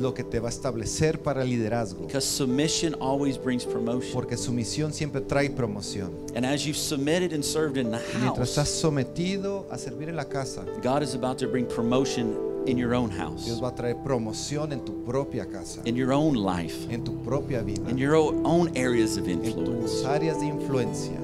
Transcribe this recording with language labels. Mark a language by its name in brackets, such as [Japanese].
[Spanish] lo que te va a establecer para liderazgo. [English] Because submission always brings promotion. [Spanish] Porque sumisión siempre trae promoción. [English] And as you've submitted and served in the [Spanish] Mientras estás [English] house, [Spanish] sometido a servir en la casa, [English] God is about to bring promotion in your own house, [Spanish] Dios va a traer promoción en tu propia casa, [English] in your own life, [Spanish] en tu propia vida, [English] in your own areas of [Spanish] en [English] influence. [Spanish] tus áreas de influencia.